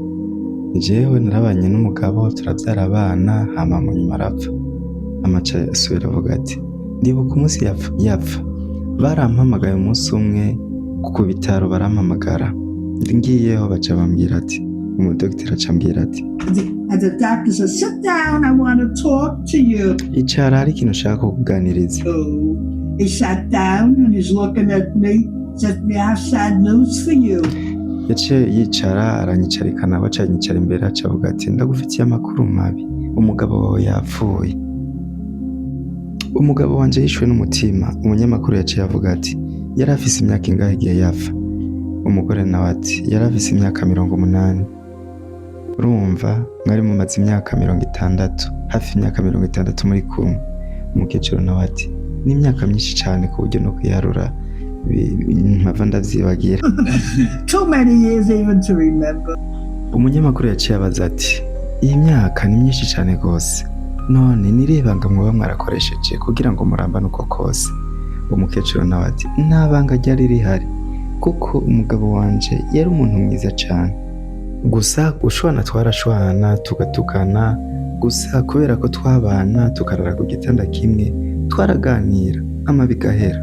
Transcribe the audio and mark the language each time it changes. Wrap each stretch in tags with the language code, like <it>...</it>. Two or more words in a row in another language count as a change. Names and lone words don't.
<rn>Jewe narabanye n'umugabo turavyara abana, hama mu nyuma arapfa. Amaca asubira avuga ati ndibuka umunsi yapfa, barampamagaye umunsi umwe ku bitaro, barampamagara ngiyeho baca bambwira ati umudogiteri aca ambwira ati</rn> <en>And the doctor said, sit down, I want to talk to you.</en> <rn>icara hari ikintu ushaka kukuganiriza.</rn> <en>So he sat down and he's looking at me, said, "We have sad news for you."</en> <rn>yaciye yicara aranyicarikana baca yicara imbere aca avuga ati ndagufitiye amakuru mabi, umugabo wawe yapfuye. Umugabo wanje yishwe n'umutima. Umunyamakuru yaciye avuga ati yari afise imyaka ingahe igihe yapfa? Umugore nawe ati yari afise imyaka 80. Urumva mwari mumaze imyaka 60, hafi imyaka 60 muri kumwe. Umukecuru nawe ati ni imyaka myinshi cyane ku buryo no kuyarura mpava ndavyibagira.</rn> <en>Too many years even to remember.</en> <rn>Umunyamakuru yaciye abaza ati iyi myaka ni myinshi cyane rwose, none nirebanga mwoba mwarakoresheje kugira ngo murambane uko kose? Umukecuru nawe ati nta banga ryari rihari, kuko umugabo wanje yari umuntu mwiza cyane, gusa gushwana twarashwana tugatukana, gusa kubera ko twabana tukarara ku gitanda kimwe twaraganira amabi gahera.</rn>